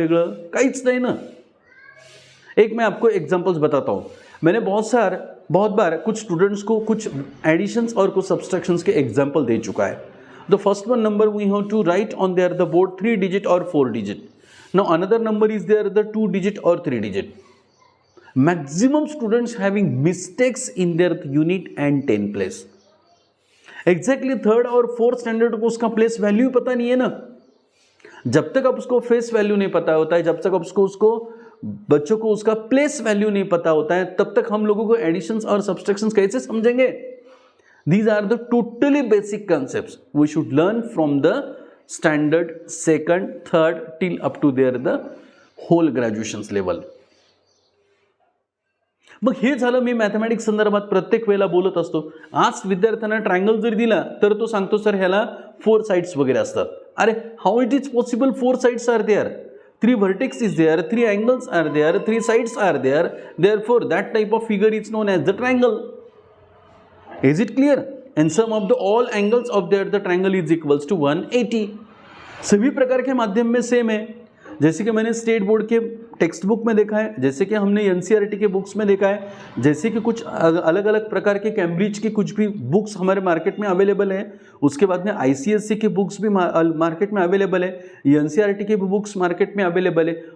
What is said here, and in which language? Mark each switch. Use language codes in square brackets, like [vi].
[mr] वेगळं काहीच नाही ना। [hi] एक मैं आपको एग्जांपल्स बताता हूँ। मैंने बहुत बार कुछ स्टूडेंट्स को कुछ एडिशंस और कुछ सब्सट्रैक्शंस के एग्जांपल दे चुका है। [en] The first one number we have to write on there the board 3 digit और 4 digit. Now another number is there the 2 digit और 3 digit. Maximum students having mistakes in their unit and 10 place. [hi] Exactly 3rd और 4th standard को उसका place value पता नहीं है ना। जब तक आप उसको फेस वैल्यू नहीं पता होता है, जब तक आप उसको बच्चों को उसका प्लेस वैल्यू नहीं पता होता है, तब तक हम लोगों को एडिशंस और सब्सट्रैक्शंस कैसे समझेंगे? [en] These are the totally basic concepts we should learn from the standard 2nd 3rd till up to there the whole graduations level. [mr] मग हे झालं मी मॅथमॅटिक्स संदर्भात प्रत्येक वेळेला बोलत असतो। आज विद्यार्थ्यांना ट्रायंगल जर दिला तर तो सांगतो सर ह्याला 4 साइड्स वगैरे असतात। [en] अरे how it is possible 4 sides are there, 3 vertex is there, 3 angles are there, 3 sides are there, therefore that type of figure is known as the triangle. Is it clear? And sum of the all angles of the triangle is equals to 180। [hi] सभी प्रकार के माध्यम में same है, जैसे कि मैंने state board के टेक्स्ट बुक में देखा है, जैसे कि हमने एनसीईआरटी के बुक्स में देखा है, जैसे कि कुछ अलग अलग प्रकार के कैम्ब्रिज के कुछ भी बुक्स हमारे मार्केट में अवेलेबल है। उसके बाद में आईसीएसई के बुक्स भी मार्केट में अवेलेबल है, एनसीईआरटी के भी बुक्स मार्केट में अवेलेबल है।